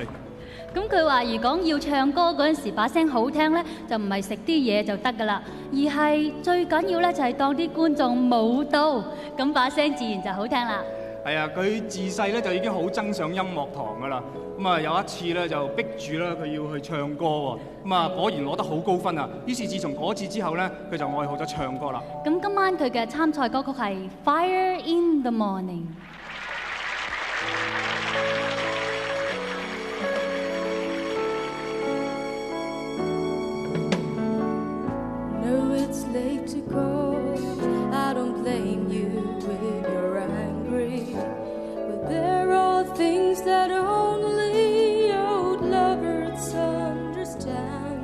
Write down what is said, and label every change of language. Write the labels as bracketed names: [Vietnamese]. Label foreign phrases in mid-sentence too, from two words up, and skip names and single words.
[Cantonese] 咁佢話：如果要唱歌嗰陣時把聲好聽咧，就唔係食啲嘢就得噶啦，而係最緊要咧就係當啲觀眾舞到，咁把聲自然就好聽啦。係啊，佢自細咧就已經好憎上音樂堂噶啦。咁啊有一次咧就逼住啦佢要去唱歌喎。咁啊果然攞得好高分啊！於是自從嗰次之後咧，佢就愛好咗唱歌啦。咁今晚佢嘅參賽歌曲係《Fire in the Morning》。 [English] It's late to go. I don't blame you when you're angry, but there are things that only old lovers understand.